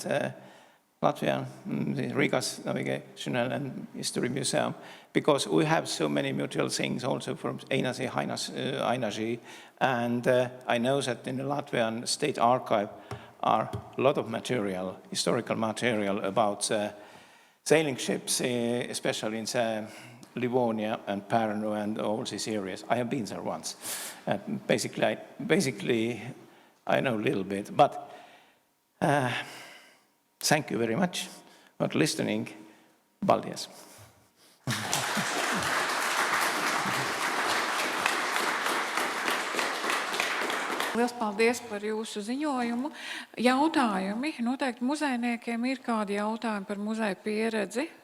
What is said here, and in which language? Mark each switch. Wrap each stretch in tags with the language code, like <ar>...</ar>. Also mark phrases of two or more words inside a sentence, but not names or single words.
<en>Latvian, the Riga's Navigational and History Museum, because we have so many mutual things also from Ainaži, and I know that in the Latvian State Archive are a lot of material, historical material about sailing ships, especially in Livonia and Pärnu and all these areas. I have been there once. Basically, I know a little bit, but thank you very much for listening.</en> <lv>Paldies. Liels paldies par jūsu ziņojumu. Jautājumi. Noteikti muzejniekiem ir kādi jautājumi par muzeja pieredzi.</lv>